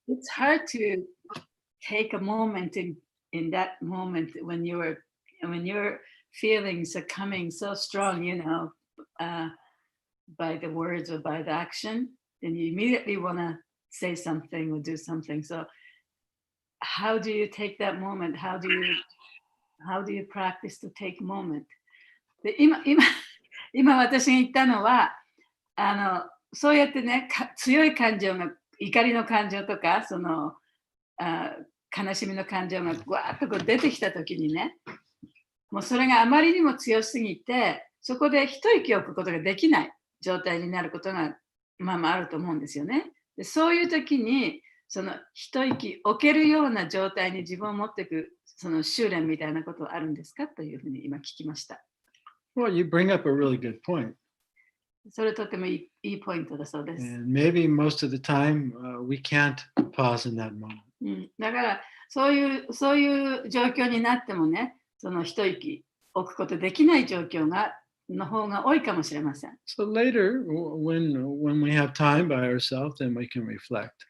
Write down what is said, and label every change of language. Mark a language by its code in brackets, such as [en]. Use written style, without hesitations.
[en] It's hard to take a moment in that moment when your feelings are coming so strong, by the words or by the action, then you immediately want to say something or do something. So how do you take that moment? How do you practice to take a moment? [ja] で、今私が言ったのはそうやってね、強い感情が、怒りの感情とか悲しみの感情がぐわっとこう出てきたときにね、もうそれがあまりにも強すぎて、そこで一息置くことができない状態になることがまああると思うんですよね。で、そういうときにその一息置けるような状態に自分を持っていくその修練みたいなことはあるんですかというふうに今聞きました。 [en] Well, you bring up a really good point. [ja] それとてもいいポイントだそうです。 [en] And maybe most of the time we can't pause in that moment. [ja] だからそういう状況になってもね、その一息置くことできない状況がの方が多いかもしれません。 [en] So later, when we have time by ourselves, then we can reflect.